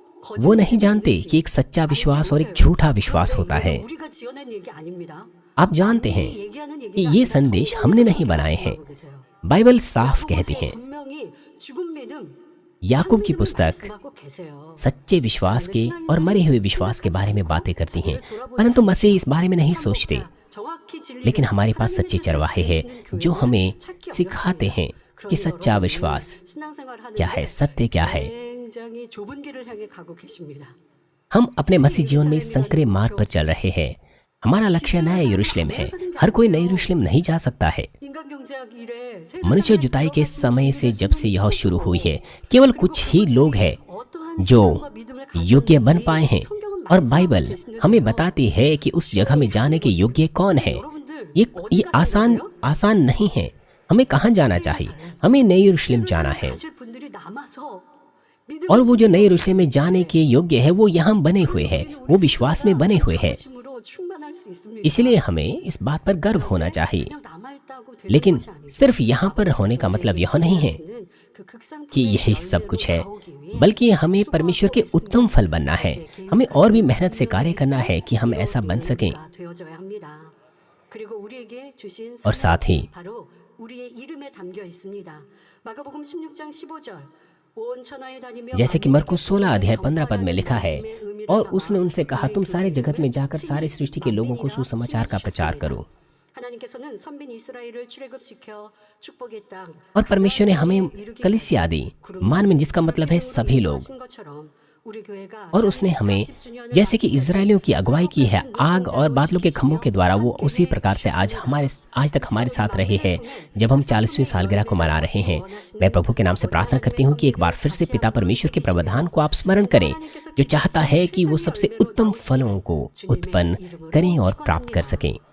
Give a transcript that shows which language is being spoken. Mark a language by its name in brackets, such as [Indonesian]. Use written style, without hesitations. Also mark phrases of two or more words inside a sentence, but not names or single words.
[Hindi] वो नहीं जानते कि एक सच्चा विश्वास और एक झूठा विश्वास होता है। [Korean] 우리가 지어낸 얘기 아닙니다. [Hindi] आप जानते हैं [Korean] 얘기하는 [Hindi] कि [Korean] 얘기가 [Hindi] ये [Korean] 아니라 [Hindi] संदेश [Korean] 성경에서 [Hindi] हमने नहीं [Korean] 그렇게 [Hindi] बनाए हैं, [Korean] 말씀하고 계세요. [Hindi] बाइबल साफ कहती है। [Korean] 분명히 죽은 믿음 [Hindi] याकूब की पुस्तक [Korean] 말씀하고 계세요. [Hindi] सच्चे विश्वास के और मरे हुए विश्वास के बारे में बातें करती हैं, परंतु मसीह इस बारे में नहीं सोचते। [Korean] 정확히 진리를 [Hindi] लेकिन हमारे पास सच्चे [Korean] 하나님께서 [Hindi] चरवाहे हैं [Korean] 세우신 [Hindi] जो [Korean] 교회를 [Hindi] हमें [Korean] 찾기 [Hindi] सिखाते हैं [Korean] 어렵습니다. [Hindi] कि [Korean] 그런데 [Hindi] सच्चा [Korean] 여러분은 [Hindi] विश्वास [Korean] 신앙생활 [Hindi] क्या है, [Korean] 하는데 [Hindi] सत्य क्या है। [Korean] 굉장히 좁은 길을 향해 가고 계십니다. [Hindi] हम अपने मसीह जीवन में इस संकरे मार्ग पर चल रहे हैं। हमारा लक्ष्य नया यरूशलेम है। हर कोई नई यरूशलेम नहीं जा सकता है। [Korean] 인간 경제학 이래 새 [Hindi] मनुष्य जुताई के समय से जब से यह शुरू हुई है, केवल कुछ ही लोग हैं [Korean] 어떠한 [Hindi] जो [Korean] 신앙과 믿음을 [Hindi] योग्य बन [Korean] 가졌는지 [Hindi] पाए हैं, [Korean] 성경은 [Hindi] और [Korean] 말씀하고 [Hindi] बाइबल [Korean] 계시는데요. [Hindi] हमें बताती है कि उस जगह में जाने के योग्य कौन है। [Korean] 여러분들 [Hindi] ये [Korean] 어디 [Hindi] आसान [Korean] 가시려고요? [Hindi] आसान नहीं है। हमें कहाँ जाना चाहिए? हमें नई यरूशलेम जाना है। [Korean] 가실 분들이 남아서 믿음의 [Hindi] और वो जो [Korean] 진리로 [Hindi] नई यरूशलेम में जाने के योग्य है, वो यहाँ बने हुए है, वो विश्वास में बने हुए है। [Korean] 자부심으로 충만할 수 있습니다. [Hindi] इसलिए हमें इस बात पर गर्व होना चाहिए। [Korean] 그냥 남아있다고 되는 [Hindi] लेकिन [Korean] 것이 아니고 [Hindi] सिर्फ यहाँ पर होने का मतलब यह नहीं है [Korean] 그 극상품의 [Hindi] कि यही सब [Korean] 열매로 [Hindi] कुछ है, [Korean] 나오기 위해 [Hindi] बल्कि हमें परमेश्वर के उत्तम फल बनना है। हमें और भी मेहनत से कार्य करना है कि हम ऐसा बन सकें। [Korean] 되어져야 합니다. 그리고 우리에게 주신 [Hindi] और साथ ही [Korean] 바로 우리의 이름에 담겨 있습니다. 마가복음 16장 15절 온 천하에 다니며 [Hindi] जैसे कि मरकुस 16 अध्याय 15 पद में लिखा है, और उसने उनसे कहा, तुम सारे जगत में जाकर सारे सृष्टि के लोगों को सुसमाचार का प्रचार करो। [Korean] 하나님께서는 선빈 이스라엘을 출애굽시켜 축복의 땅 [Hindi] और परमेश्वर ने हमें कलीसिया दी, मान में जिसका मतलब है सभी लोग। [Korean] 하신 것처럼 우리 교회가 [Hindi] और उसने हमें जैसे कि इजरायलियों की अगुवाई की है आग और बादलों के खम्भों के द्वारा, वो उसी प्रकार से आज तक हमारे साथ रहे हैं जब हम 40वीं सालगिरह को मना रहे हैं। मैं प्रभु के नाम से प्रार्थना करती हूँ कि एक बार फिर से पिता परमेश्वर के प्रावधान को आप स्मरण करें, जो चाहता है कि वो सबसे उत्तम फलों को उत्पन्न करें और प्राप्त कर सकें।